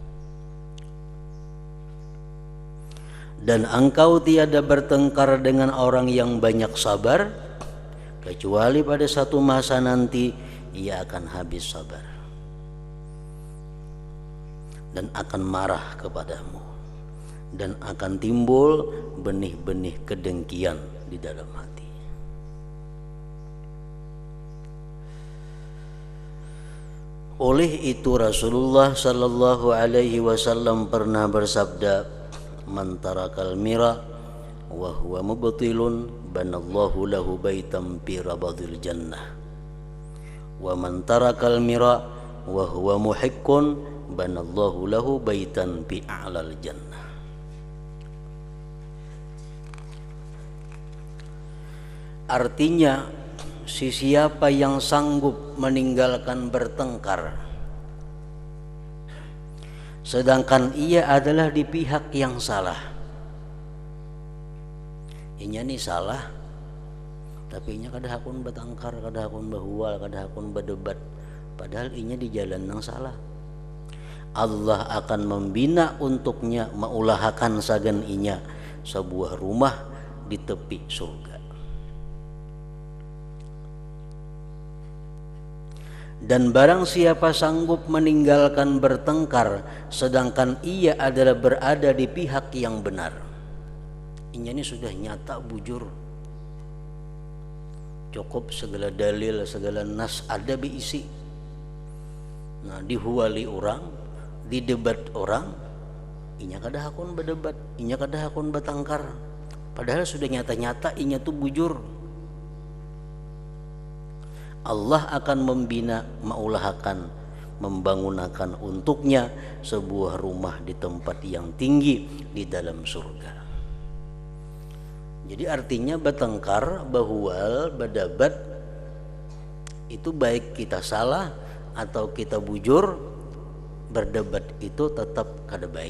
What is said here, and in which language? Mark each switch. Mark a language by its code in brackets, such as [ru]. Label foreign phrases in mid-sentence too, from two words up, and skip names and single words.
[ms] Dan engkau tiada bertengkar dengan orang yang banyak sabar kecuali pada satu masa nanti ia akan habis sabar dan akan marah kepadamu, dan akan timbul benih-benih kedengkian di dalam hati. Oleh itu Rasulullah [ar] صلى الله عليه وسلم [ms] pernah bersabda, [ar] من ترك المراء وهو مبطل بنى الله له بيتا في ربض الجنة ومن ترك المراء وهو محق بنى الله له بيتا في أعلى الجنة. [ms] Artinya, siapa yang sanggup meninggalkan bertengkar sedangkan ia adalah di pihak yang salah. [bjn] Inya nih salah, tapi inya kada hakun bertengkar, kada hakun bahwal, kada hakun berdebat, padahal inya di jalan yang salah. [ms] Allah akan membina untuknya, [bjn] maulahakan sagan inya [ms] sebuah rumah di tepi surga. Dan barang siapa sanggup meninggalkan bertengkar sedangkan ia adalah berada di pihak yang benar. [bjn] Ini sudah nyata bujur. Cukup segala dalil, segala nas ada diisi. Nah, dihuali orang, didebat orang, inya kada hakun berdebat, inya kada hakun bertengkar. Padahal sudah nyata-nyata inya tuh bujur. [ms] Allah akan membina, maulahakan, membangunakan untuknya sebuah rumah di tempat yang tinggi di dalam surga. Jadi artinya bertengkar, bahual, berdebat itu baik kita salah atau kita bujur, berdebat itu tetap [bjn] kada baik.